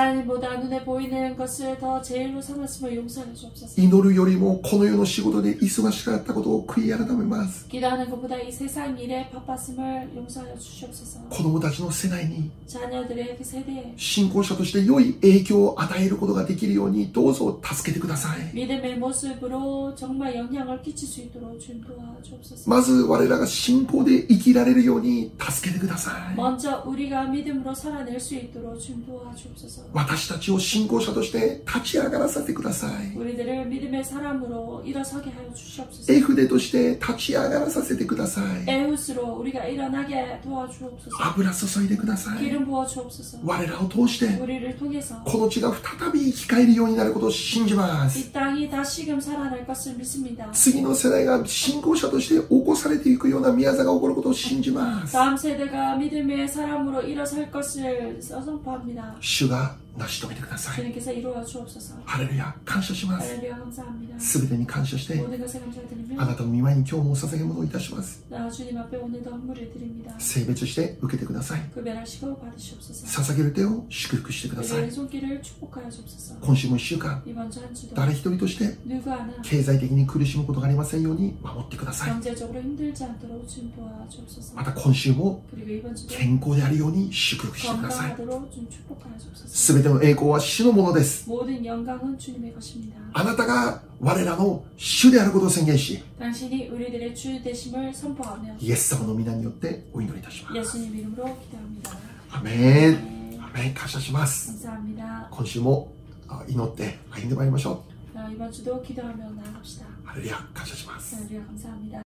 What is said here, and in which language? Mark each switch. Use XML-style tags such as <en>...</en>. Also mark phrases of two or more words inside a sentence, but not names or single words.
<ko>하나님보다 눈에 보이는 것을 더 제일로 삼았음을 용서하여 주옵소서.</ko> <ja>祈るよりもこの世の仕事で忙しかったことを悔い改めます。</ja> <ko>기도하는 것보다 이 세상 일에 바빴음을 용서하여 주시옵소서.</ko> <ja>子供たちの世代に</ja> <ko>자녀들의 그 세대에</ko> <ja>信仰者として良い影響を与えることができるようにどうぞ助けてください。</ja> <ko>믿음의 모습으로 정말 영향을 끼칠 수 있도록 주님 도와주옵소서.</ko> <ja>まず我らが信仰で生きられるように助けてください。</ja> <ko>먼저 우리가 믿음으로 살아낼 수 있도록 주님 도와주옵소서.</ko> <ja>私たちを信仰者として立ち上がらせてください。</ja> <ko>우리들을 믿음의 사람으로 일어서게 하여 주시옵소서.</ko> <ja>絵筆として立ち上がらさせてください。</ja> <ko>에웃으로 우리가 일어나게 도와주옵소서.</ko> <ja>油注いでください。</ja> <ko>기름 부어 주옵소서.</ko> <ja>我らを通して</ja> <ko>우리를 통해서</ko> <ja>この地が再び生き返るようになることを信じます。</ja> <ko>이 땅이 다시금 살아날 것을 믿습니다.</ko> <ja>次の世代が信仰者として起こされていくような宮座が起こることを信じます。</ja> <ko>다음 세대가 믿음의 사람으로 일어설 것을 선포합니다.</ko> <ja>主が成し遂げてください。</ja> <ko>주님께서 이루어 주옵소서.</ko> <ja>ハレルヤ、感謝します。</ja> <ko>할렐루야 감사합니다.</ko> <ja>すべてに感謝して、</ja> <ko>모든 것에</ko> <ja>あ</ja> <ko>감사드리며</ko> <ja>なたの御前に今日もお捧げ物をいたします。</ja> <ko>주님 앞에 오늘도 헌물을 드립니다.</ko> <ja>聖別して受けてください。</ja> <ko>구별하시고 받으시옵소서.</ko> <ja>捧げる手を祝福してください。</ja> <ko>우리의 손길을 축복하여 주옵소서.</ko> <ja>今週も1週間、</ja> <ko>이번 주 한 주도</ko> <ja>誰一人として</ja> <ko>누구 하나</ko> <ja>経済的に苦しむことがありませんように守ってください。</ja> <ko>경제적으로 힘들지 않도록 주님 도와주옵소서.</ko> <ja>また今週も</ja> <ko>그리고 이번 주도</ko> <ja>健康であるように祝福してください。</ja> <ko>건강하도록 주님 축복하여 주옵소서.</ko> <ja>すべての栄光は主のものです。</ja> <ko>모든 영광은 주님의 것입니다.</ko> <ja>あなたが我らの主であることを宣言し、</ja> <ko>당신이 우리들의 주 되심을 선포하며</ko> <ja>イエス様の皆によってお祈りいたします。</ja> <ko>예수님 이름으로 기도합니다.</ko> <ja>アメン。アメン。感謝します。</ja> <ko>감사합니다.</ko> <ja>今週も祈って歩んでまいりましょう。</ja> <ko>이번 주도 기도하며 나아갑시다.</ko> <ja>ハレルヤ、感謝します。</ja> <ko>할렐루야 감사합니다.</ko>